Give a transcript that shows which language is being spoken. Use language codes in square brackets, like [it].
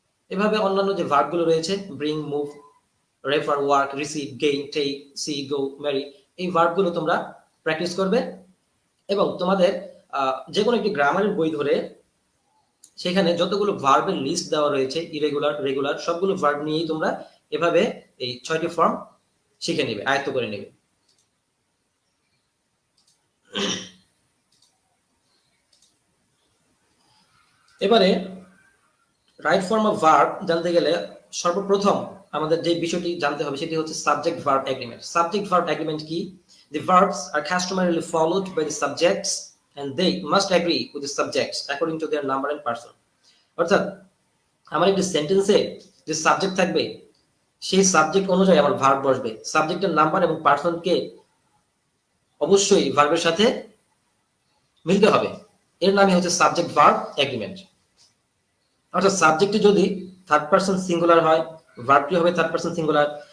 [bn] এভাবে অন্যান্য যে ভার্বগুলো রয়েছে bring, move, refer, work, receive, gain, take, C, গো, ম্যারি, এই ভার্বগুলো তোমরা প্র্যাকটিস করবে এবং তোমাদের যে কোনো একটি গ্রামারের বই ধরে সেখানে যতগুলো ভার্বের লিস্ট দেওয়া রয়েছে ইরেগুলার, রেগুলার, সবগুলো ভার্ব নিয়েই তোমরা এভাবে এই 6টি ফর্ম শিখে নেবে, আয়ত্ত করে নেবে। এবারে রাইট ফর্ম অফ ভার্ব জানতে গেলে সর্বপ্রথম আমাদের যে বিষয়টি জানতে হবে সেটি হচ্ছে subject verb agreement. Subject verb agreement কি? [en] The verbs are customarily followed by the subjects and they must agree with the subjects according to their number and person. [bn] অর্থাৎ আমার একটি সেন্টেন্সে যে সাবজেক্ট থাকবে সেই সাবজেক্ট অনুযায়ী আমার ভার্ব বসবে। সাবজেক্টের নাম্বার এবং পার্সনকে অবশ্যই ভার্বের সাথে মিলতে হবে। এর নামই হচ্ছে সাবজেক্ট ভার্ব এগ্রিমেন্ট। অর্থাৎ সাবজেক্টে যদি থার্ড পারসন সিঙ্গুলার হয়, ভার্বটি হবে থার্ড পারসন সিঙ্গুলার।